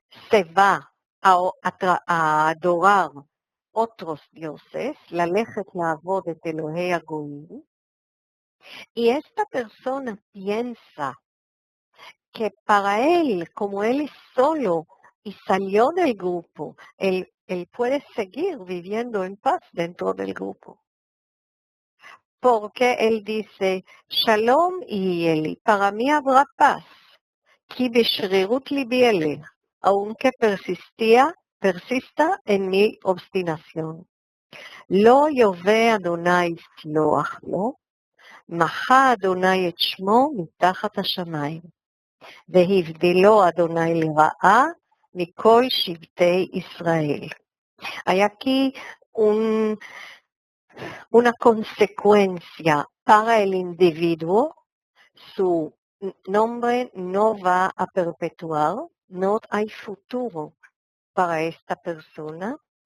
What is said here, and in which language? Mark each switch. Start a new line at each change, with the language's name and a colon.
Spanish: se va a adorar otros dioses,
Hebrew: ללכת לעבוד את אלוהי הגויים,
Spanish: y esta persona piensa que para él, como él es solo y salió del grupo, él puede seguir viviendo en paz dentro del grupo. Porque él dice,
Hebrew: Shalom y Eli,
Spanish: para mí habrá paz,
Hebrew: כי בשרירות ליבי אלך,
Spanish: aunque persista en mi obstinación.
Hebrew: לא יובא אדוני סלוח לו, מחה אדוני את שמו מתחת השמיים, והבדילו אדוני לרעה מכל שבטי ישראל.
Spanish: Hay aquí una consecuencia para el individuo, su nombre no va a perpetuar, no hay futuro para esta persona,